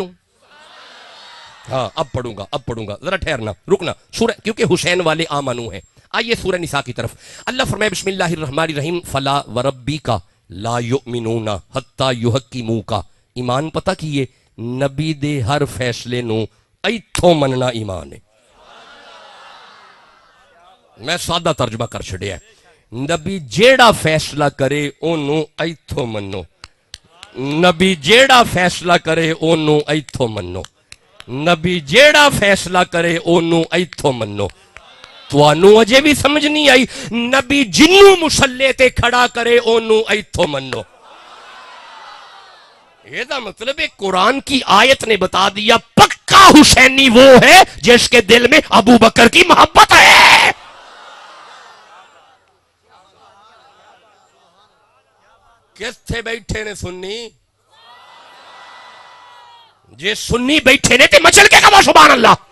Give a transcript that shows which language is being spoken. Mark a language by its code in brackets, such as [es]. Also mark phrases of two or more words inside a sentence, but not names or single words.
[ur] ہاں اب پڑھوں گا, ذرا ٹھہرنا, رکنا, سورہ کیونکہ حسین والے آمنو ہیں. آئیے سورہ نساء کی طرف. اللہ فرمائے [ar] بسم اللہ الرحمن الرحیم, فلا وربک لا یؤمنون حتی یحکموک. [pa] ایمان پتہ کیے نبی دے ہر فیصلے نو ایتھوں مننا ایمان ہے. میں سادہ ترجمہ کر چھڑیا ہے, نبی جیڑا فیصلہ کرے اونوں ایتھوں منو, نبی جیڑا فیصلہ کرے اونوں ایتھوں منو, نبی جیڑا فیصلہ کرے اونوں ایتھوں منو. توانوں اجے بھی سمجھ نہیں آئی, نبی جنوں مسلے تے کھڑا کرے اونوں ایتھوں منو. یہ دا مطلب ہے [ur] قرآن کی آیت نے بتا دیا پکا حسینی وہ ہے جس کے دل میں ابو بکر کی محبت ہے. [pa] کس تھے بیٹھے نے سنی, جے سنی بیٹھے نے تے مچل کے کہا [ar] سبحان اللہ.